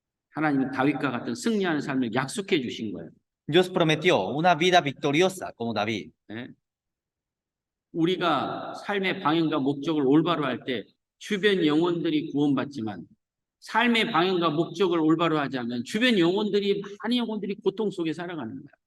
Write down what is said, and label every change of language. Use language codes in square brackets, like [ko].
[ko] 하나님은 다윗과 같은 승리하는 삶을 약속해 주신 거예요. [es] Dios prometió una vida victoriosa como David. [ko] 예? 우리가 삶의 방향과 목적을 올바로 할 때 주변 영혼들이 구원받지만 삶의 방향과 목적을 올바로 하지 않으면 주변 영혼들이 많은 영혼들이 고통 속에 살아가는 거예요.